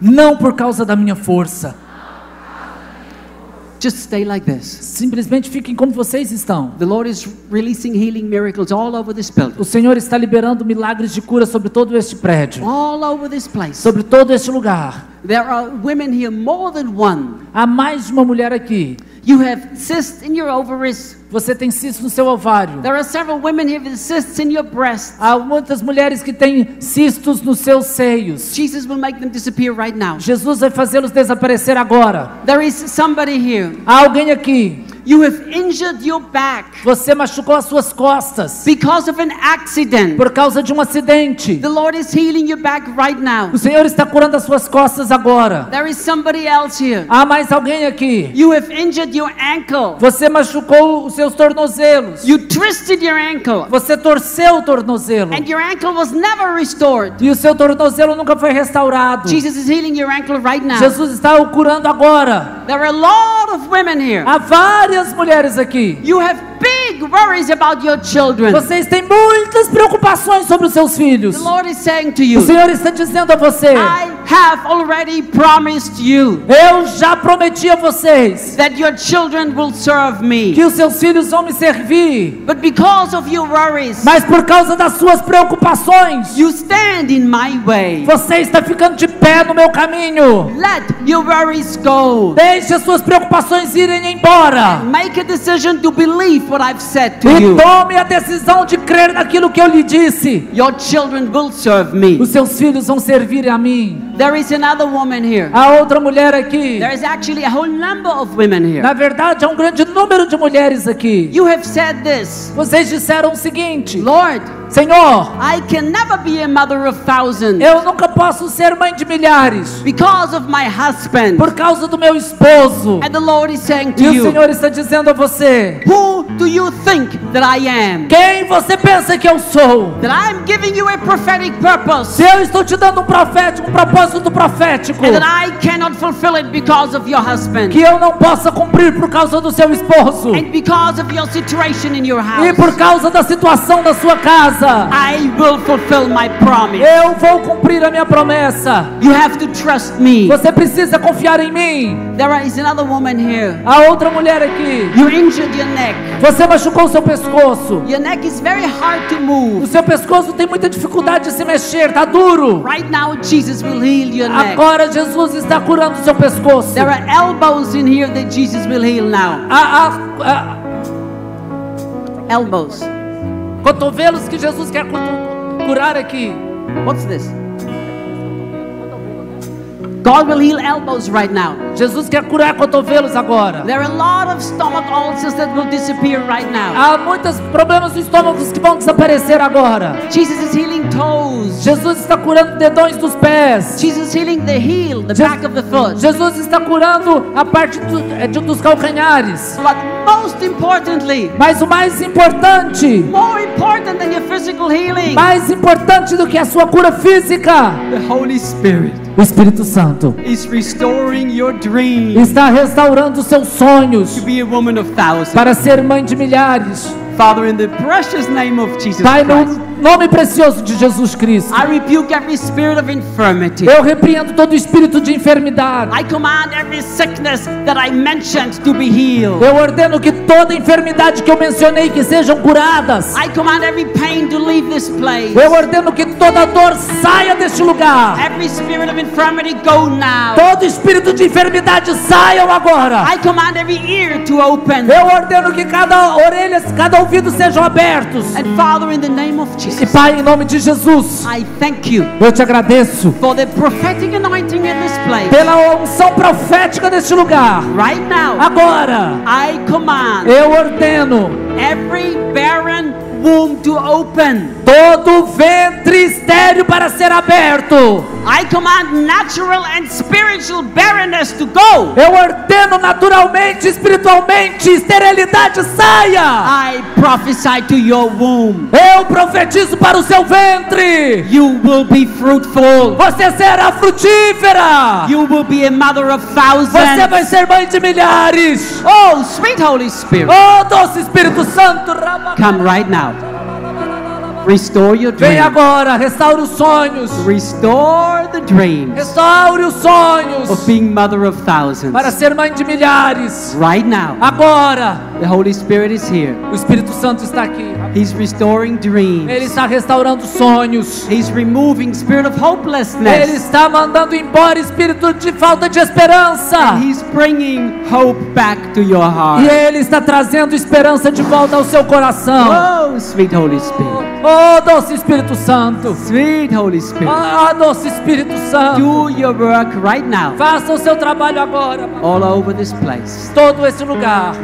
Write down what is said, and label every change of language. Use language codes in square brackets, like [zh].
[pt] Não por causa da minha força. [en] Just stay like this. [pt] Simplesmente fiquem como vocês estão. [en] The Lord is releasing healing miracles all over this building. [pt] O Senhor está liberando milagres de cura sobre todo este prédio. [en] All over this place. [pt] Sobre todo este lugar. [en] There are women here, more than one. [pt] Há mais de uma mulher aqui. [en] You have cysts in your ovaries. [pt] Você tem cisto no seu ovário. [en] There are several women here with cysts in your breast. [pt] Há muitas mulheres que têm cistos nos seus seios. [en] Jesus will make them disappear right now. [pt] Jesus vai fazê-los desaparecer agora. [en] There is somebody here. [pt] Há alguém aqui [en] You have injured your back [pt] Você machucou as suas costas [en] because of an accident. [pt] por causa de um acidente. [en] The Lord is healing your back right now. [pt] O Senhor está curando as suas costas agora. [en] There is somebody else here. [pt] Há mais alguém aqui. [en] You have injured your ankle. [pt] Você machucou os seus tornozelos. [en] You twisted your ankle. [pt] Você torceu o tornozelo. [en] And your ankle was never restored. [pt] E o seu tornozelo nunca foi restaurado. [en] Jesus is healing your ankle right now. [pt] Jesus está o curando agora. [en] There are a lot of women here. [pt] Há várias mulheres aqui. [en] You have big worries about your children. [pt] Vocês têm muitas preocupações sobre os seus filhos. [en] The Lord is saying to [pt] O [en] you, [pt] Senhor está dizendo a você: [en] I have already promised you [pt] eu já prometi a vocês [en] that your children will serve me. [pt] que os seus filhos vão me servir. [en] But because of your worries, [pt] Mas por causa das suas preocupações, [en] you stand in my way. [pt] você está ficando de pé no meu caminho. [en] Let your worries go. [pt] Deixe as suas preocupações irem embora. [en] Make a decision to believe what I've said to [pt] E [en] you. [pt] tome a decisão de crer naquilo que eu lhe disse. [en] Your children will serve me. [pt] Os seus filhos vão servir a mim. [en] There is another woman here. [pt] Há outra mulher aqui. [en] There is actually a whole number of women here. [pt] Na verdade, há um grande número de mulheres aqui. [en] You have said this, [pt] Vocês disseram o seguinte: [en] Lord, [pt] Senhor, [en] I can never be a mother of thousands [pt] eu nunca posso ser mãe de milhares [en] because of my husband. [pt] por causa do meu esposo. [en] And the Lord is saying to [pt] E o [en] you, [pt] Senhor está dizendo a você: [en] who do you think that I am? [pt] quem você pensa que eu sou? [en] That I'm giving you a prophetic purpose [pt] Se eu estou te dando um propósito profético, [en] and that I cannot fulfill it because of your husband [pt] que eu não possa cumprir por causa do seu esposo [en] and because of your situation in your [pt] e [en] house, [pt] por causa da situação da sua casa, [en] I will fulfill my promise. [pt] eu vou cumprir a minha promessa. [en] You have to trust me. [pt] Você precisa confiar em mim. [en] There is another woman here. [pt] Há outra mulher aqui. [en] You injured your neck. [pt] Você machucou o seu pescoço. [en] Your neck is very hard to [pt] O [en] move. [pt] seu pescoço tem muita dificuldade de se mexer, tá duro. [en] Right now, Jesus will heal your neck. [pt] Agora Jesus está curando o seu pescoço. [en] There are elbows in here that Jesus will heal now. [pt] Há [en] Elbows. [pt] cotovelos que Jesus quer curar aqui. [en] What's this? God will heal elbows right now. [pt] Jesus quer curar cotovelos agora. [en] There are a lot of stomach ulcers that will disappear right now. [pt] Há muitos problemas no estômago que vão desaparecer agora. [en] Jesus is healing toes. [pt] Jesus está curando dedões dos pés. [en] Jesus is healing the heel, the back of the foot. [pt] Jesus está curando a parte dos calcanhares. [en] But most importantly, [pt] Mas o mais importante, [en] more important than your physical healing, [pt] mais importante do que a sua cura física, [en] the Holy Spirit [pt] o Espírito Santo [en] is restoring your dream [pt] está restaurando os seus sonhos [en] to be a woman of thousands. [pt] para ser mãe de milhares. [en] Father, in the precious name of Jesus [pt] Pai, no [en] Christ, [pt] nome precioso de Jesus Cristo, [en] I rebuke every spirit of infirmity. [pt] eu repreendo todo espírito de enfermidade. [en] I command every sickness that I mentioned to be healed. [pt] Eu ordeno que toda enfermidade que eu mencionei que sejam curadas. [en] I command every pain to leave this place. [pt] Eu ordeno que toda dor saia deste lugar. [en] Every spirit of infirmity go now. [pt] Todo espírito de enfermidade saiam agora. [en] I command every ear to open. [pt] Eu ordeno que cada orelha, cada ouvido sejam abertos. [en] And Father, in the name of [pt] E [en] Jesus, [pt] Pai, em nome de Jesus, [en] I thank you [pt] eu te agradeço [en] for the prophetic anointing in this place. [pt] pela unção profética deste lugar. [en] Right now, [pt] Agora, [en] I command [pt] eu ordeno [en] every barren womb to open. [pt] todo ventre estéril para ser aberto. [en] I command natural and spiritual barrenness to go. [pt] Eu ordeno naturalmente, espiritualmente, esterilidade saia. [en] I prophesy to your womb. [pt] Eu profetizo para o seu ventre. [en] You will be fruitful. [pt] Você será frutífera. [en] You will be a mother of [pt] Você vai [en] thousands. [pt] ser mãe de milhares. [en] Oh, sweet Holy Spirit, [pt] Oh, doce Espírito Santo. [en] come right now. Restore your [pt] Vem [en] dream. [pt] agora, restaure os sonhos. [en] Restore the dreams [pt] Restaure os sonhos [en] of being mother of thousands. [pt] para ser mãe de milhares. [en] Right now, [pt] Agora, [en] the Holy Spirit is here. [pt] o Espírito Santo está aqui. [en] He's restoring dreams. [pt] Ele está restaurando sonhos. [en] He's removing spirit of [pt] Ele [en] hopelessness. [pt] está mandando embora espírito de falta de esperança. [en] And He's bringing hope back to your heart. [pt] E Ele está trazendo esperança de volta ao seu coração. [en] Oh, sweet Holy Spirit. [pt] Oh, doce Espírito Santo. [en] Sweet Holy Spirit. [pt] Ah, doce Espírito Santo. [en] Do your work right now. [pt] Faça o seu trabalho agora. [en] All over this place. [pt] Todo esse lugar.